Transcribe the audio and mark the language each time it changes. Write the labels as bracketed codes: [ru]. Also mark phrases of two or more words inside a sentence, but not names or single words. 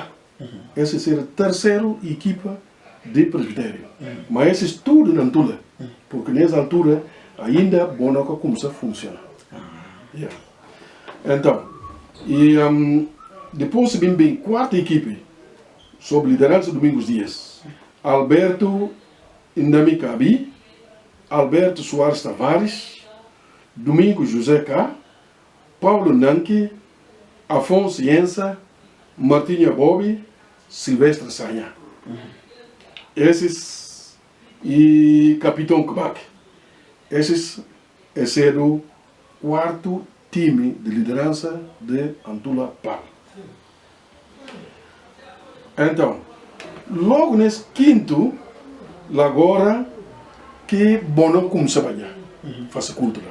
[pt] Essa será a terceira equipa de presbitério. Mas esse é tudo na Antula, porque nessa altura ainda Bonoca começa a funcionar. Então, e depois vem bem quarta equipe, sob liderança de Domingos Dias. Alberto Ndami Kabi, Alberto Soares Tavares, Domingos José K, Paulo Nanki, Afonso Yensa, Martinha Bobi, Silvestre Sanha. Esses e Capitão Kbak. Esses é o quarto time de liderança de Antula Pal. Então, logo nesse quinto, agora que Bono começa a trabalhar, faz cultura.